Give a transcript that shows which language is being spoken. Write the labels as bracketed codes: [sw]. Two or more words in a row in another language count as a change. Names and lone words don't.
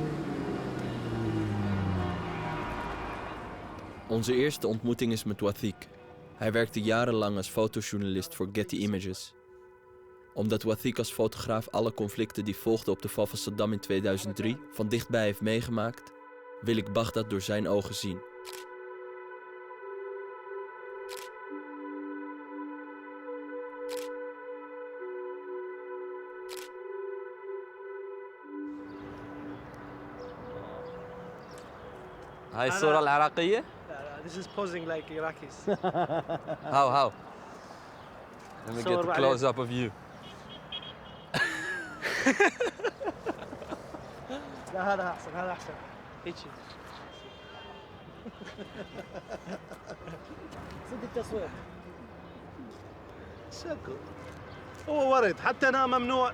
[nl] Onze eerste ontmoeting is met Wathik. Hij werkte jarenlang als fotojournalist voor Getty Images. Omdat Wathik als fotograaf alle conflicten die volgden op de val van Saddam in 2003 van dichtbij heeft meegemaakt, wil ik Bagdad door zijn ogen zien. [ar] هاي الصورة العراقية؟ [en] This is posing like Iraqis. How? Let me get a close up of you. [ar] لا هذا أحسن هذا أحسن. هيجي. صدق التصوير. شكو هو ورد حتى انا ممنوع.